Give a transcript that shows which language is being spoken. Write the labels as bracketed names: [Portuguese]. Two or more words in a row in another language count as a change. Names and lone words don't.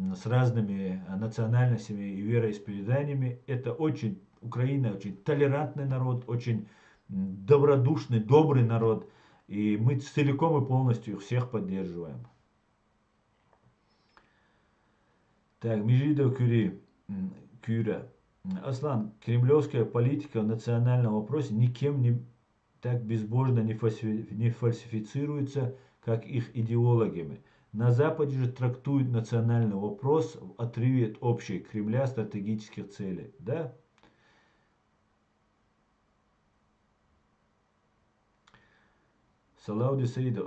[Russian] с разными национальностями и вероисповеданиями. Это очень, Украина очень толерантный народ, очень добродушный, добрый народ. И мы целиком и полностью их всех поддерживаем. Так, Межидов Кюра. Аслан, кремлевская политика в национальном вопросе никем не так безбожно не фальсифицируется, как их идеологами. На Западе же трактуют национальный вопрос в отрыве от общей Кремля стратегических целей. Да? Салауди Саидов.